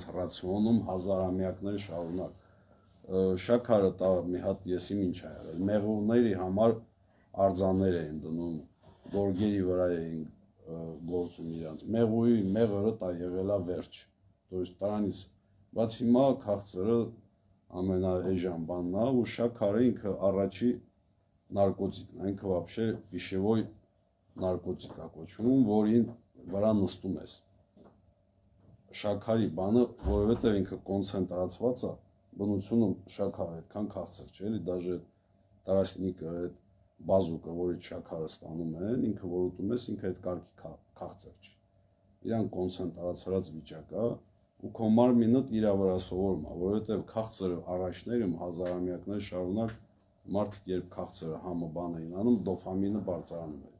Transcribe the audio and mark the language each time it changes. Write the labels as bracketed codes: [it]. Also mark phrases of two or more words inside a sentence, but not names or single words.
[hy] ռացիոնում հազարամյակներ շարունակ։ Շաքարը դա մի հատ եսիմ ինչ է եղել։ Մեղուների համար արձաններ էին դնում, գորգերի վրա էին գործում իրանց։ Մեղուի մեղրը դա եղել է վերջ։ [ru] То есть [hy] դրանից բայց հիմա քաղցրը ամենաէժան բանն է ու շաքարը ինքը առաջի նարկոտիկն է, ինքը [ru] вообще пищевой [hy] նարկոտիկ է կոչվում, որին վրա նստում ես։ Շաքարի բանը, որովհետև ինքը կոնցենտրացված է, բնությունում շաքարը այդքան քաղցր չէ, էլի, դաժե տարասնիկը, այդ բազուկը, որից շաքարը ստանում են, ինքը որ ուտում ես, ինքը այդ կարգի քաղցր չի։ Իրան կոնցենտրացրած վիճակ է, ու քո մարմինը իրա վրա սովորում է, որովհետև քաղցրը առաջներում հազարամյակներ շարունակ մարդիկ երբ քաղցրը համը բան էին անում, դոֆամինը բարձրանում էր։